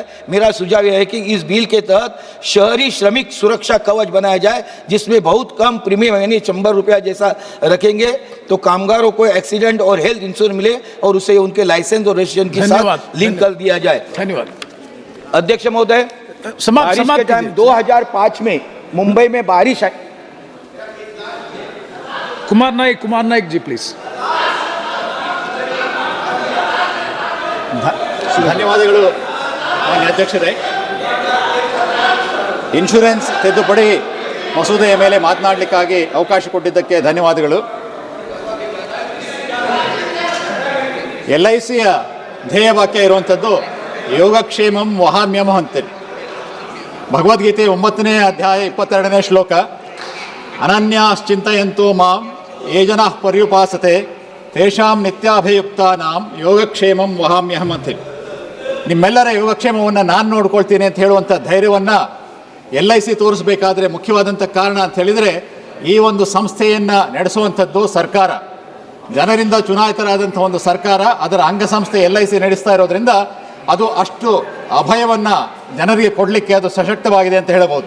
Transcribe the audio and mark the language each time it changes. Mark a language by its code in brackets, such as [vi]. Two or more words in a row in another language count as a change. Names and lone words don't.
[hi] मेरा सुझाव यह है कि इस बिल के तहत शहरी श्रमिक सुरक्षा कवच बनाया जाए, जिसमें बहुत कम प्रीमियम यानी 100 रुपया जैसा रखेंगे तो कामगारों को एक्सीडेंट और [en] health insurance [hi] मिले और उसे उनके लाइसेंस और रजिस्ट्रेशन के साथ लिंक कर दिया जाए। धन्यवाद अध्यक्ष महोदय, बारिश के टाइम 2005 में मुंबई में बारिश आई। कुमार नाइक जी प्लीज। [kn] ಧನ್ಯವಾದಗಳು ಮಾನ್ಯ ಅಧ್ಯಕ್ಷರೇ. ಇನ್ಶೂರೆನ್ಸ್ ತಿದ್ದುಪಡಿ ಮಸೂದೆಯ ಮೇಲೆ ಮಾತನಾಡಲಿಕ್ಕಾಗಿ ಅವಕಾಶ ಕೊಟ್ಟಿದ್ದಕ್ಕೆ ಧನ್ಯವಾದಗಳು. LICಯ ಧ್ಯೇಯವಾಕ್ಯ ಇರುವಂಥದ್ದು [sa] ಯೋಗಕ್ಷೇಮಂ ವಹಾಮ್ಯಮ [kn] ಅಂತೇಳಿ. ಭಗವದ್ಗೀತೆ 9ನೇ ಅಧ್ಯಾಯ 22ನೇ ಶ್ಲೋಕ, [sa] ಅನನ್ಯಾಶ್ಚಿಂತಯಂತೋ ಮಾಂ ಯೇ ಜನಾಃ ಪರ್ಯುಪಾಸತೆ ತೇಷಾಂ ನಿತ್ಯಾಭಿಯುಕ್ತಾನಾಂ ಯೋಗಕ್ಷೇಮಂ ವಹಾಮ್ಯಹಂ ಅಂತೇಳಿ. [kn] ನಿಮ್ಮೆಲ್ಲರ ಯೋಗಕ್ಷೇಮವನ್ನು ನಾನು ನೋಡ್ಕೊಳ್ತೀನಿ ಅಂತ ಹೇಳುವಂಥ ಧೈರ್ಯವನ್ನು LIC ತೋರಿಸಬೇಕಾದ್ರೆ ಮುಖ್ಯವಾದಂಥ ಕಾರಣ ಅಂತ ಹೇಳಿದರೆ, ಈ ಒಂದು ಸಂಸ್ಥೆಯನ್ನು ನಡೆಸುವಂಥದ್ದು ಸರ್ಕಾರ, ಜನರಿಂದ ಚುನಾಯಿತರಾದಂಥ ಒಂದು ಸರ್ಕಾರ, ಅದರ ಅಂಗಸಂಸ್ಥೆ LIC ನಡೆಸ್ತಾ ಇರೋದ್ರಿಂದ ಅದು ಅಷ್ಟು ಅಭಯವನ್ನು ಜನರಿಗೆ ಕೊಡಲಿಕ್ಕೆ ಅದು ಸಶಕ್ತವಾಗಿದೆ ಅಂತ ಹೇಳಬಹುದು.